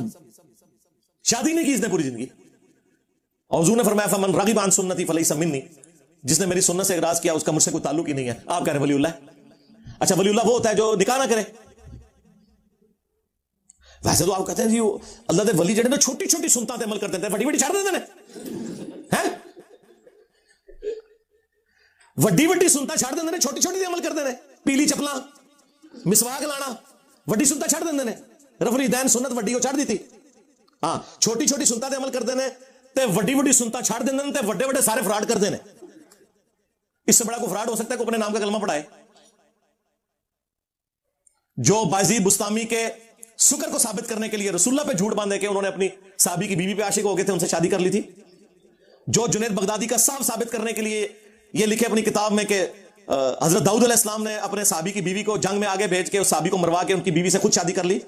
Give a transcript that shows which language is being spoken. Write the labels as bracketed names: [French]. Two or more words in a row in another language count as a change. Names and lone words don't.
[Urdu] شادی نہیں کی اس نے پوری زندگی. اور حضور نے فرمایا [Arabic] فمن رغب عن سنتی فلیس منی، [Urdu] جس نے میری سنت سے اعراض کیا اس کا مجھ سے کوئی تعلق ہی نہیں ہے. آپ کہہ رہے ہیں ولی اللہ. اچھا ولی اللہ وہ ہوتا ہے جو نکاح نہ کرے. ویسے تو آپ کہتے ہیں جی [Punjabi] اللہ دے ولی جڑے نا چھوٹی چھوٹی سنتاں تے عمل کرتے ہیں، بڑی چھڑ دیندے نے. وڈی سنتاں چھڑ دیندے نے، چھوٹی چھوٹی تے عمل کرتے ہیں. پیلی چپلاں، مسواک لانا، وڈی سنتاں چھڑ دیندے نے. رفع الیدین سنت وڈی وہ چھڑ دیتی. ہاں چھوٹی چھوٹی سنتاں تے عمل کرتے ہیں تے وڈی سنتاں چھڑ دیندے نے تے وڈے سارے فراڈ کرتے ہیں. [Urdu] اس سے بڑا کوئی فراڈ ہو سکتا ہے کوئی اپنے نام کا کلمہ پڑھائے؟ جو بازید بستامی کے سکر کو ثابت کرنے کے لیے رسول اللہ پہ جھوٹ باندھے کہ انہوں نے اپنی صحابی کی بیوی پہ عاشق ہو گئے تھے، ان سے شادی کر لی تھی. جو جنید بغدادی کا صاف ثابت کرنے کے لیے یہ لکھے اپنی کتاب میں کہ حضرت داؤد علیہ السلام نے اپنے صحابی کی بیوی کو جنگ میں آگے بھیج کے اس صحابی کو مروا کے ان کی بیوی سے خود شادی کر لی.